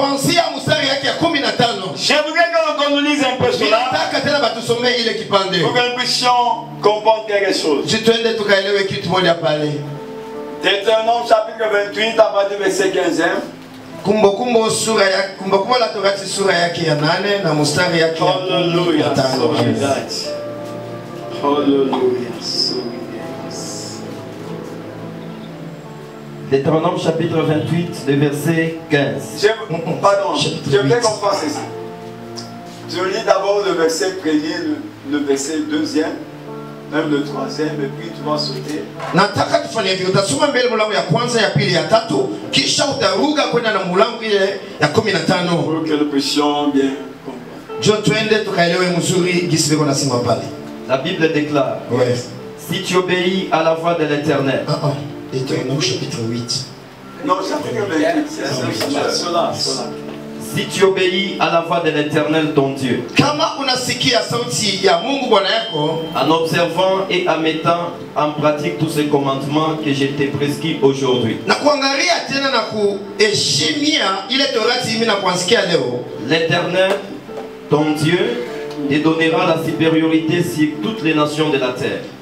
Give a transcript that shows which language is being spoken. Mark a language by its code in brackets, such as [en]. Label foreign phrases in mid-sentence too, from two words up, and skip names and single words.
[fr] J'aimerais qu'on nous lise un peu cela pour que nous puissions comprendre quelque chose. Deutéronome chapitre 28 à partir du verset 15e. [sw] La Torati sura yake ya 8 na mstari yake ya 15. [fr] Deutéronome chapitre 28, le verset 15. Pardon, je voulais qu'on fasse ici. Je lis d'abord le verset premier, le verset deuxième, même le troisième, et puis tu vas sauter. [sw] Nataka tufanye hivyo, utasoma mbele mlango ya kwanza, ya pili, ya tatu, kisha utaruka kwenda na mlango ile ya 15. [fr] Pour que nous puissions bien comprendre. [sw] Jo tuende tukaelewe mzuri gisi biko nasema pale. [fr] La Bible déclare: ouais. Si tu obéis à la voix de l'Éternel. Deutéronome chapitre 8. Non, chapitre 28, c'est cela. Si tu obéis à la voix de l'Éternel ton Dieu, en observant et en mettant en pratique tous ces commandements que je t'ai prescrits aujourd'hui, l'Éternel ton Dieu te donnera la supériorité sur toutes les nations de la terre.